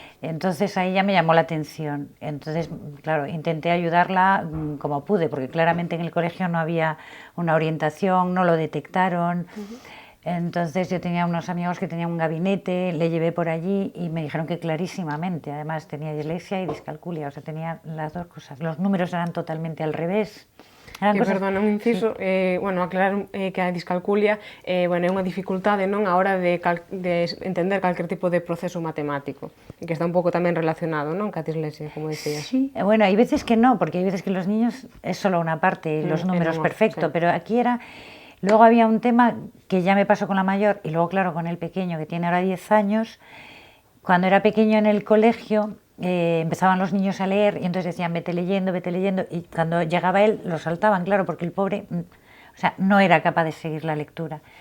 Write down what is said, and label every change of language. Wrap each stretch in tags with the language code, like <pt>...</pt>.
<es>Entonces ahí ya me llamó la atención. Entonces, claro, intenté ayudarla como pude, porque claramente en el colegio no había una orientación, no lo detectaron. Entonces yo tenía unos amigos que tenían un gabinete, le llevé por allí y me dijeron que clarísimamente, además tenía dislexia y discalculia, o sea, tenía las dos cosas. Los números eran totalmente al revés. Perdona, un inciso, sí.</es> <gl>Aclarar que a discalculia é unha dificultade non a hora de entender calquer tipo de proceso matemático, que está un pouco tamén relacionado, non, ca dislexia, como decías.</gl> <es>Sí, bueno, hay veces que no, porque hay veces que los niños es solo una parte, los números perfecto, sí. Pero aquí era... Luego había un tema que ya me pasó con la mayor y luego, claro, con el pequeño, que tiene ahora 10 años, cuando era pequeño en el colegio empezaban los niños a leer y entonces decían vete leyendo, y cuando llegaba él lo saltaban, claro, porque el pobre, o sea, no era capaz de seguir la lectura.</es>